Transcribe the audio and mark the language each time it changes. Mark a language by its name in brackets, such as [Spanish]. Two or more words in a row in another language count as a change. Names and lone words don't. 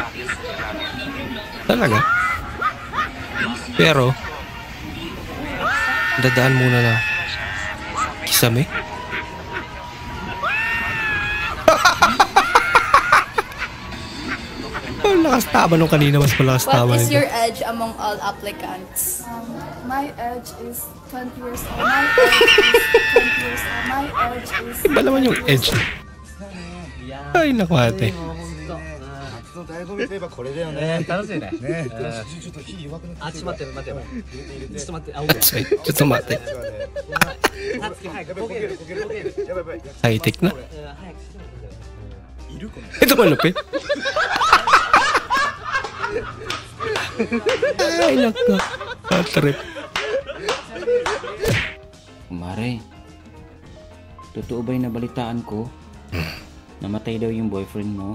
[Filipino] Talaga. Pero dadaan muna na kisame. Malakas tama nung kanina, mas malakas tama. [English] What is your age among all applicants? My age is 20 years old. My age is 20 years old. My age is... [Filipino] Iba naman yung edge. Ay, naku ate. [Japanese] 醍醐味といえばこれだよね。楽しいね。ね。ちょっと火弱くなって。あ、ちょっと待って待って。ちょっと待って。あ、OK。ちょっと待って。たつき早くボケるボケるボケる。やばいやばい。ハイテクな。いるこの。 [Filipino] Ito ba lupi? Ay, naku. Trip. Kumare, totoo ba yung nabalitaan ko? Namatay daw yung boyfriend mo?